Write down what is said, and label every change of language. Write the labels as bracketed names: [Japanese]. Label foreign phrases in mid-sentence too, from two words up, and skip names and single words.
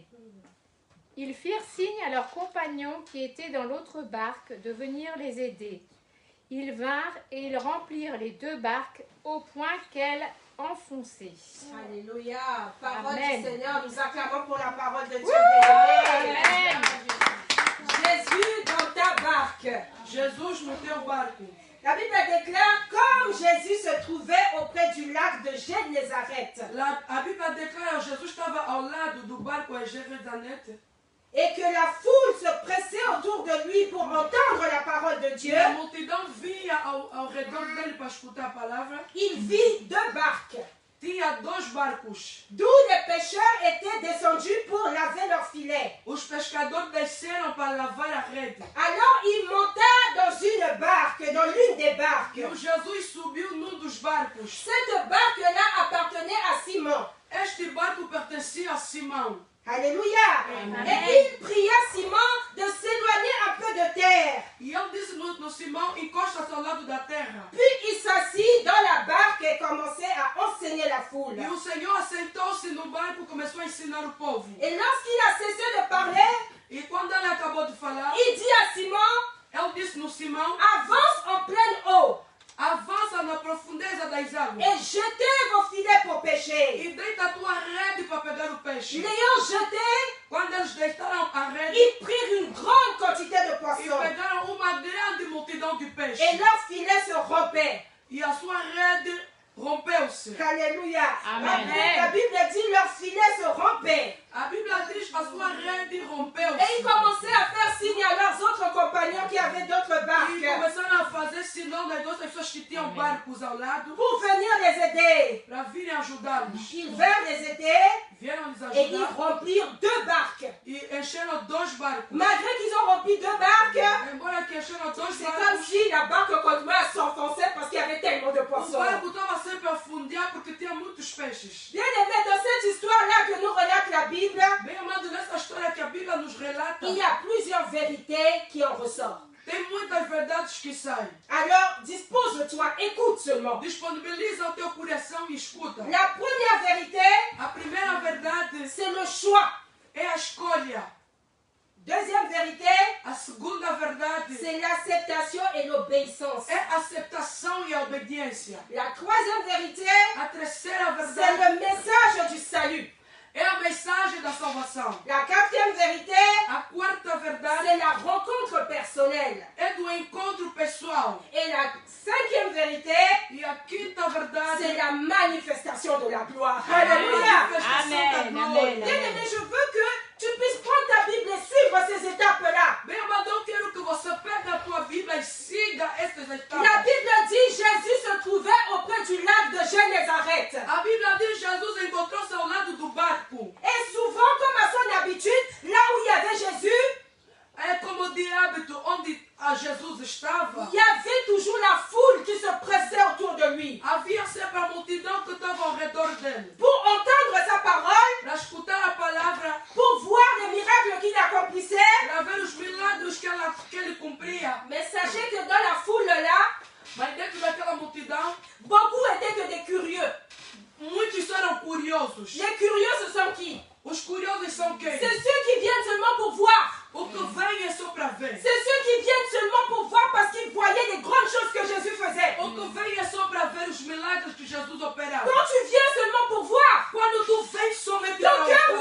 [French] Ils firent signe à leurs compagnons qui étaient dans l'autre barque de venir les aider. Ils vinrent et ils remplirent les 2 barques au point qu'elles enfonçaient. Alléluia. Parole Amen. du Seigneur, nous acclamons pour la parole de Dieu. Amen. Jésus dans ta barque. [Portuguese] Jesus no teu barco. [French] La Bible déclare comme Jésus se trouvait auprès du lac de Génézareth [Portuguese] A Bíblia declara que Jesus estava ao lado do barco a Genezaret [French] et que la foule se pressait autour de lui pour entendre la parole de Dieu. [Portuguese] e a multidão vinha ao redor dele para escutar a palavra. [French] Il vit 2 barques [Portuguese] Tinha 2 barcos. [French] d'où les pêcheurs étaient descendus pour laver leurs filets. [Portuguese] Os pescadores desceram para lavar a rede. [French] Alors il monta dans une barque, dans l'une des barques. [Portuguese] E o Jesus subiu num dos barcos. [French] Cette barque-là appartenait à Simon. [Portuguese] Este barco pertencia a Simão. [French] Alléluia. Et il pria Simon de s'éloigner un peu de terre. [Portuguese] E ele disse no Simão, encosta-se ao lado da terra. [French] Puis il s'assit dans la barque et commençait à enseigner la foule. [Portuguese] E o Senhor assentou-se no barco e começou a ensinar o povo. [French] Et lorsqu'il a cessé de parler, [Portuguese] E quando ele acabou de falar, [French] il dit à Simon, [Portuguese] ele disse no Simão, [French] avance en pleine eau [Portuguese] avança na profundeza das águas [French] et jetez vos filets pour pêcher. [Portuguese] e deita a tua rede para pegar o peixe. [French] L'ayant jeté, [Portuguese] Quando eles deitaram a rede [French] ils prirent une grande quantité de [Portuguese] e [French] poissons [Portuguese] pegaram uma grande multidão de [French] et [Portuguese] peixes, [French] leurs filets se rompaient. [Portuguese] e a sua rede rompeu-se. [French] Alléluia. Amen. La Bible dit leurs filets se rompaient. [Portuguese] A Bíblia diz a sua rede [French] Et ils [Portuguese] rompeu-se. [French] commençaient à faire signe à leurs autres compagnons qui avaient d'autres [Portuguese] E [French] barques [Portuguese] começaram a fazer sinal das outras pessoas que tinham barcos ao lado [French] pour venir les aider. [Portuguese] para virem ajudá-los. [French] Ils vinrent les aider [Portuguese] Vieram lhes [French] et ils [Portuguese] ajudar [French] remplirent 2 barques. [Portuguese] e encheram 2 barcos. [French] Malgré qu'ils ont rempli 2 barques, [Portuguese] Embora que encheram 2 [French] c'est comme [Portuguese] barcos, [French] si la barque continuait à s'enfoncer parce qu'il y avait tellement de [Portuguese] o [French] poissons. [Portuguese] barco estava sempre a fundear porque tinha muitos peixes. [French] Bien aimé, dans cette histoire-là que nous relate la Bible, [Portuguese] Bem amado, nessa história que a Bíblia nos relata, [French] il y a plusieurs vérités qui en ressortent. [Portuguese] tem muitas verdades que saem. [French] Alors, dispose-toi, écoute seulement. [Portuguese] Disponibiliza o teu coração e escuta. [French] La première vérité, [Portuguese] A primeira verdade [French] c'est le choix. [Portuguese] é a escolha. [French] Deuxième vérité, [Portuguese] A segunda verdade [French] c'est l'acceptation et l'obéissance. [Portuguese] é a aceitação e a obediência. [French] La troisième vérité, [Portuguese] A terceira [French] c'est [Portuguese] verdade [French] le message du salut. [Portuguese] é a mensagem da salvação. [French] La quatrième vérité, [Portuguese] A quarta verdade [French] c'est la rencontre personnelle. [Portuguese] é do encontro pessoal. [French] Et la cinquième vérité, [Portuguese] E a quinta verdade [French] c'est la manifestation de la gloire. [Portuguese] é a Alléluia. manifestação da Amen, glória. amen. [French] Bien-aimé, je veux que tu puisses prendre ta Bible et suivre ces étapes-là. [Portuguese] Bem, amado, eu quero que você pegue a tua Bíblia e siga estas [French] La [Portuguese] etapas. [French] Bible dit Jésus se trouvait auprès du lac de Génézareth. [Portuguese] A Bíblia diz que Jesus encontrou-se ao lado do barco. [French] Et souvent, comme à son habitude, là où il y avait Jésus, [Portuguese] É como de hábito onde a Jesus estava. [French] il y avait toujours la foule qui se pressait autour de lui. [Portuguese] Havia sempre a multidão que estava ao redor dele. [French] Pour entendre sa parole, [Portuguese] Para escutar a palavra, [French] pour voir les miracles qu'il accomplissait. [Portuguese] para ver os milagres que ele cumpria. [French] Mais sachez que dans la foule-là, [Portuguese] Mas dentro daquela multidão, [French] beaucoup étaient que des curieux. [Portuguese] muitos eram curiosos. [French] Les curieux, ce sont qui? [Portuguese] Os curiosos são quem? [French] C'est ceux qui viennent seulement pour voir. [Portuguese] O que vem é só para ver. [French] C'est ceux qui viennent seulement pour voir parce qu'ils voyaient les grandes choses que Jésus faisait. [Portuguese] O que vem é só para ver os milagres que Jesus operava. [French] Quand tu viens seulement pour voir, [Portuguese] Quando tu vens somente [French] ton [Portuguese] para [French] cœur